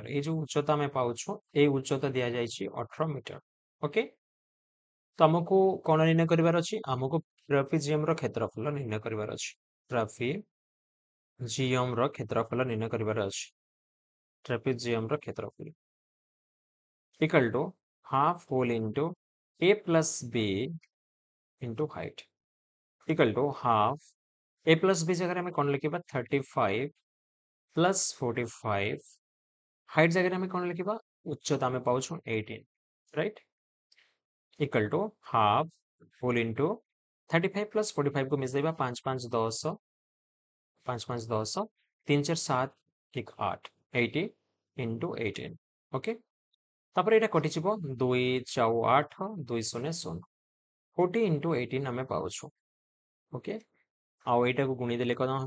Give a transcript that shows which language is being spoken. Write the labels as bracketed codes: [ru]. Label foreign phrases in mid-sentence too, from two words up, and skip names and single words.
[or] ଏଇ ଯୋଉ ଉଚ୍ଚତା ଆମେ ପାଉଛୁ, ଏଇ ଉଚ୍ଚତା ଦିଆଯାଇଛି 18 ମିଟର। ଓକେ? ତ ଆମକୁ କଣ ନିର୍ଣ୍ଣୟ କରିବାର ଅଛି? ଆମକୁ ଟ୍ରାପେଜିୟମର କ୍ଷେତ୍ରଫଳ ନିର୍ଣ୍ଣୟ କରିବାର ଅଛି। ଟ୍ରାପେଜିୟମର କ୍ଷେତ୍ରଫଳ ନିର୍ଣ୍ଣୟ କରିବାର ଅଛି। ଟ୍ରାପେଜିୟମର କ୍ଷେତ୍ରଫଳ [en] equal to half whole into A plus B into height equal to half A plus B [or] ଜାଗାରେ ଆମେ କଣ ଲେଖିବା? 35 plus 45 ହାଇଟ୍ ଜାଗାରେ ଆମେ କଣ ଲେଖିବା? ଉଚ୍ଚତା ଆମେ ପାଉଛୁ 18 ରାଇଟ୍ [en] equal to half whole into 35 plus 45 [or] କୁ ମିଶେଇବା 5 5 10 5 5 10 3 4 7 1 8 80 into 18 ଓକେ। ତାପରେ ଏଇଟା କଟିଯିବ 2 4 8 2 0 0 40 into 18 ଆମେ ପାଉଛୁ। ଓକେ, ଆଉ ଏଇଟାକୁ ଗୁଣିଦେଲେ କଣ ହବ?